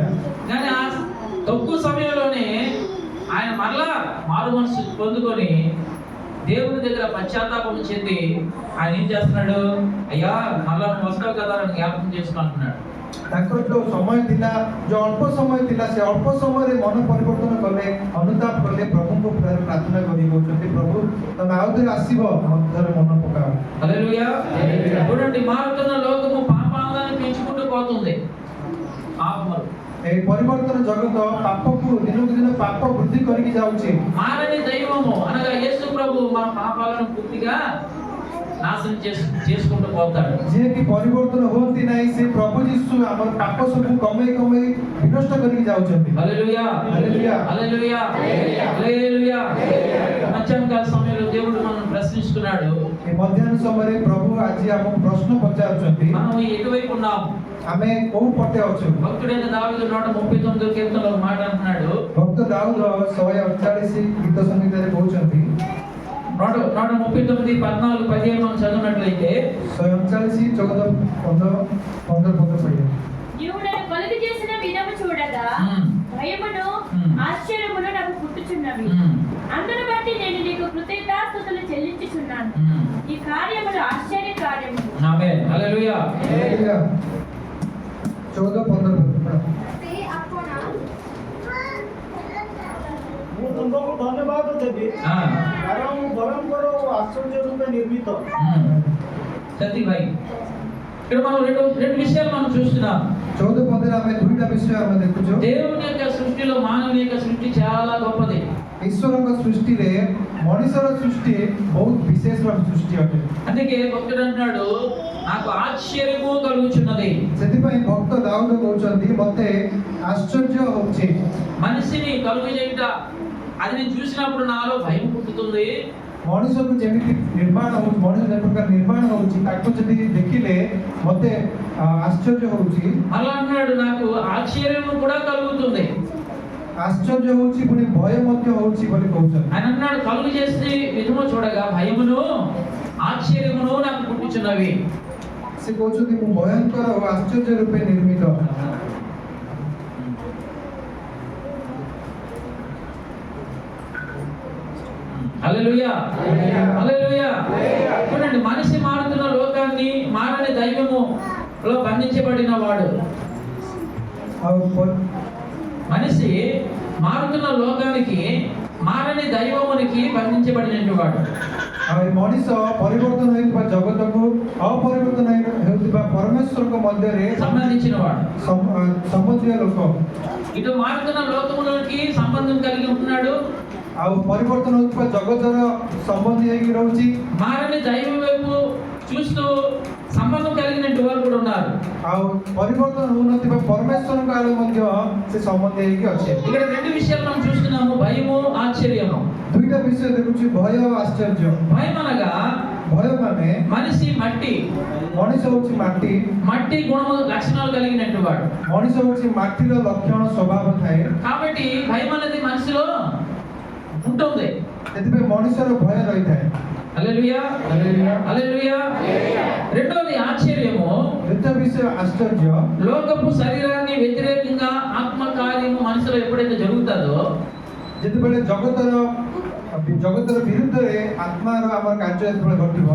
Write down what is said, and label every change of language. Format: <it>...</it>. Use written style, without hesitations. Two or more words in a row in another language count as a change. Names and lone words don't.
<te>కానీ ఆ తక్కువ సమయంలోనే ఆయన మరలా మారు మనసు పొందుకొని దేవుని దగ్గర పశ్చాత్తాపం చెంది ఆయన ఏం చేస్తున్నాడు, అయ్యా మరలా నువ్వు వస్తావు కదా అని జ్ఞాపకం చేసుకుంటున్నాడు।</te> <or>ତାଙ୍କର ଯୋଉ ସମୟ ଥିଲା, ଯୋଉ ଅଳ୍ପ ସମୟ ଥିଲା, ସେ ଅଳ୍ପ ସମୟରେ ମନ ପରିବର୍ତ୍ତନ କଲେ, ଅନୁତାପ କଲେ, ପ୍ରଭୁଙ୍କୁ ପ୍ରାର୍ଥନା କରି କହୁଛନ୍ତି ପ୍ରଭୁ ତମେ ଆଉ ଥରେ ଆସିବ, ମଧ୍ୟରେ ମନ ପକାଅ।</or> <te>హల్లెలూయా। చూడండి, మారుతున్న లోకము పాపాలను పెంచుకుంటూ పోతుంది। పాపములు</te> <or>এই ପରିବର୍ତ୍ତନ ଜଗତ ପାପକୁ ଦିନକୁ ଦିନ ପାପ ବୃଦ୍ଧି କରିକି ଯାଉଛି।</or> <te>మారని దైవము అనగా యేసు ప్రభు మన పాపాలను పూర్తిగా నాశనం చేసుకుంటూ పోతాడు।</te> <or>ଯିଏକି ପରିବର୍ତ୍ତନ ହୁଅନ୍ତି ନାହିଁ, ସେ ପ୍ରଭୁ ଯୀଶୁ ଆମର ପାପ ସବୁ କମେଇ କମେଇ ବିନଷ୍ଟ କରିକି ଯାଉଛନ୍ତି।</or> <te>హల్లెలూయా, హల్లెలూయా, హల్లెలూయా, హల్లెలూయా। మధ్యాహ్నకాల సమయంలో దేవుడు మనల్ని ప్రశ్నిస్తున్నాడు,</te> <or>ଏ ମଧ୍ୟାହ୍ନ ସମୟରେ ପ୍ରଭୁ ଆଜି ଆମକୁ ପ୍ରଶ୍ନ ପଚାରୁଛନ୍ତି,</or> <te>మనం ఎటువైపు ఉన్నాం?</te> <or>ଆମେ କୋଉ ପଟେ ଅଛୁ?</or> <te>భక్తుడైన దావీదు 139 కీర్తనలో ఒక మాట అంటున్నాడు।</te> <or>ଭକ୍ତ ଦାଉଦ 148 ଗୀତ ସଂହିତାରେ କହୁଛନ୍ତି,</or> <te>139 14 15 మనం చదివినట్లయితే 149 14 15 15 పైన నీవు నన్ను కలుగు చేసిన విధము చూడగా భయమును ఆశ్చర్యమును నాకు పుట్టుచున్నవి। అందును బట్టి నేను నీకు కృతజ్ఞతాస్తుతులు చెల్లించుచున్నాను। ఈ కార్యములు ఆశ్చర్య కార్యములు। ఆమేన్, హల్లెలూయా। 14-15</te> <or>ସେ ଆପଣା ମୁଁ ତୁମକୁ ଧନ୍ୟବାଦ ଦେବି, କାରଣ ମୁଁ ଭୟଙ୍କର ଓ ଆଶ୍ଚର୍ଯ୍ୟ ରୂପେ ନିର୍ମିତ।</or> <te>సతీ భాయ్, ఇక్కడ మనం రెండు విషయాలు మనం చూస్తున్నాం।</te> <or>14-15 ଆମେ ଦୁଇଟା ବିଷୟ ଆମେ ଦେଖୁଛୁ।</or> <te>దేవుని యొక్క సృష్టిలో మానవుని యొక్క సృష్టి చాలా గొప్పది।</te> <or>ଈଶ୍ୱରଙ୍କ ସୃଷ୍ଟିରେ ମଣିଷର ସୃଷ୍ଟି ବହୁତ ବିଶେଷର ସୃଷ୍ଟି ଅଟେ।</or> <te>అందుకే భక్తుడు అంటున్నాడు, నాకు ఆశ్చర్యము కలుగుచున్నది।</te> <or>ସେଥିପାଇଁ ଭକ୍ତ ଦାଉଦ କହୁଛନ୍ତି ମତେ ଆଶ୍ଚର୍ଯ୍ୟ ହଉଛି।</or> <te>మనిషిని కలుగు చేయుట, అది నేను చూసినప్పుడు నాలో భయం పుట్టుతుంది।</te> <or>ମଣିଷକୁ ଯେମିତି ନିର୍ମାଣ ହଉଛି, ମଣିଷ ଯେ ପ୍ରକାର ନିର୍ମାଣ ହଉଛି, ତାକୁ ଯଦି ଦେଖିଲେ ମତେ ଆଶ୍ଚର୍ଯ୍ୟ ହଉଛି।</or> <te>అలా అన్నాడు, నాకు ఆశ్చర్యము కూడా కలుగుతుంది।</te> <or>ଆଶ୍ଚର୍ଯ୍ୟ ହଉଛି ପୁଣି ଭୟ ମଧ୍ୟ ହଉଛି ବୋଲି କହୁଛନ୍ତି।</or> <te>ఆయన అన్నాడు, కలుగు చేసి విధము చూడగా భయమును ఆశ్చర్యమును నాకు పుట్టుచున్నవి।</te> <or>ସେ କହୁଛନ୍ତି ମୁଁ ଭୟଙ୍କର ଓ ଆଶ୍ଚର୍ଯ୍ୟ ରୂପେ ନିର୍ମିତ।</or> <te>హల్లెలూయా హల్లెలూయా. చూడండి, మనిషి మారుతున్న లోకాన్ని మారని దైవములో బంధించబడిన వాడు. మనిషి మారుతున్న లోకానికి మారని దైవమునికి బంధించబడినటువంటి వాడు.</te> <or>ମଣିଷ ପରିବର୍ତ୍ତନ ହେଉଥିବା ଜଗତକୁ ଅପରିବର୍ତ୍ତନ ହେଉଥିବା ପରମେଶ୍ୱରଙ୍କ ମଧ୍ୟରେ</or> <te>సంబంధించిన వాడు.</te> <or>ସମ୍ବନ୍ଧୀୟ ଲୋକ।</or> <te>ఇటు మారుతున్న లోకములోకి సంబంధం కలిగి ఉంటున్నాడు,</te> <or>ଆଉ ପରିବର୍ତ୍ତନ ହେଉଥିବା ଜଗତର ସମ୍ବନ୍ଧୀ ହେଇକି ରହୁଛି।</or> <te>మారని దైవం వైపు చూస్తూ సంబంధం కలిగినటువంటి వారు కూడా ఉన్నారు।</te> <or>ଆଉ ପରିବର୍ତ୍ତନ ହେଉନଥିବା ପରମେଶ୍ୱରଙ୍କ ଆଡ଼େ ମଧ୍ୟ ସେ ସମ୍ବନ୍ଧୀ ହେଇକି ଅଛି।</or> <te>ఇక్కడ రెండు విషయాలు మనం చూస్తున్నాము, భయము ఆశ్చర్యము।</te> <or>ଦୁଇଟା ବିଷୟ ଦେଖୁଛି, ଭୟ ଆଉ ଆଶ୍ଚର୍ଯ୍ୟ।</or> <te>భయం అనగా</te> <or>ଭୟ ମାନେ</or> <te>మనిషి మట్టి,</te> <or>ମଣିଷ ହଉଛି ମାଟି,</or> <te>మట్టి గుణము లక్షణాలు కలిగినటువంటి వాడు।</te> <or>ମଣିଷ ହଉଛି ମାଟିର ଲକ୍ଷଣ ସ୍ୱଭାବ ଥାଏ।</or> <te>కాబట్టి భయం అనేది మనిషిలో ఉంటుంది।</te> <or>ସେଥିପାଇଁ ମଣିଷର ଭୟ ରହିଥାଏ।</or> <te>హల్లెలూయా హల్లెలూయా హల్లెలూయా। రెండోది ఆశ్చర్యము,</te> <or>ଦ୍ୱିତୀୟ ବିଷୟ ଆଶ୍ଚର୍ଯ୍ୟ।</or> <te>లోకపు శరీరాన్ని వ్యతిరేకంగా ఆత్మ కార్యము మనసులో ఎప్పుడైతే జరుగుతుందో,</te> <or>ଯେତେବେଳେ ଜଗତର ବିରୁଦ୍ଧରେ ଆତ୍ମାର ଆମର କାର୍ଯ୍ୟ ଯେତେବେଳେ ଘଟିବ,</or>